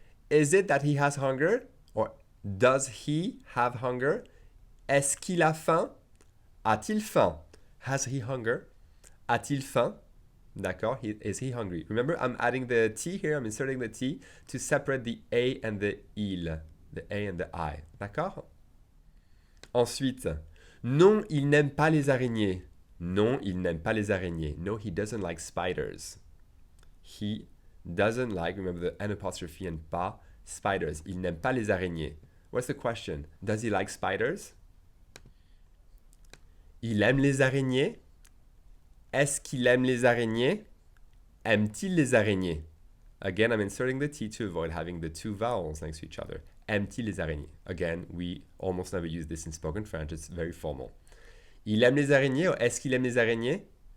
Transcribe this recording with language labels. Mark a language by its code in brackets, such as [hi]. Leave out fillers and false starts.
[en] Is it that he has hunger? Or does he have hunger? [fr] Est-ce qu'il a faim? A-t-il faim? [en] Has he hunger? [fr] A-t-il faim? D'accord? [en] Is he hungry? Remember, I'm adding the T here. I'm inserting the T to separate the A and the il. The A and the I. D'accord? [fr] Ensuite, non, il n'aime pas les araignées. Non, il n'aime pas les araignées. [en] No, he doesn't like spiders. He doesn't like, remember the N apostrophe and pas, spiders. [fr] Il n'aime pas les araignées. [en] What's the question? Does he like spiders? [fr] Il aime les araignées? Est-ce qu'il aime les araignées? Aime-t-il les araignées? [en] Again, I'm inserting the T to avoid having the two vowels next to each other. [fr] Aime-t-il les araignées? [en] Again, we almost never use this in spoken French. It's very formal. [fr] Il aime les araignées or est-ce qu'il aime les araignées?